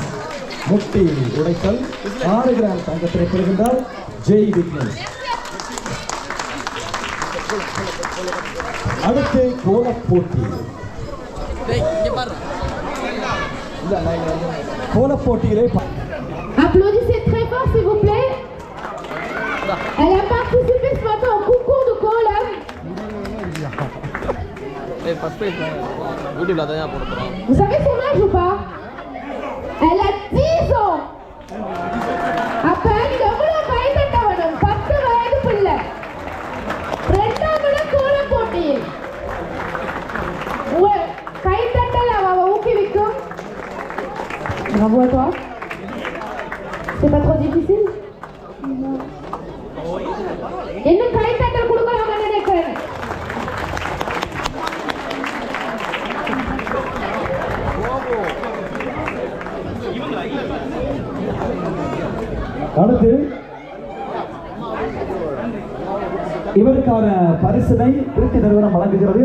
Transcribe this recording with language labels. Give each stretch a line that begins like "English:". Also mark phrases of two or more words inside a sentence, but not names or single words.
Tamil: முட்டி உடைத்தல் 6 கிராம் தங்கத்தினை பெறுகின்றார் ஜெய் விக்னேஷ். அடுத்து கோலப்போட்டி. கோலப்போட்டியிலே
French: Applaudissez très fort s'il vous plaît. Elle a participé ce matin au concours de Kolam.
English: first prize
Tamil: யூடியூப்ல அதான் போட போகிறோம்.
French: Vous savez son âge ou pas? Elle a 10 ans.
Tamil: அப்ப நீங்க எவ்வளவு கை தட்ட வேணும்? 10 வயது பிள்ளை. ரெண்டாவது கோலம் போட்டியில் உங்க கை தட்டல் அவ ஊக்குவிக்கும்.
French: Bravo à toi. C'est pas trop difficile?
Tamil: என்ன கை தட்டல் கொடுக்கலாம்னு நினைக்கிறேன். அடுத்து இவருக்கான பரிசினை திருச்சி நிறுவனம் வழங்குகிறது.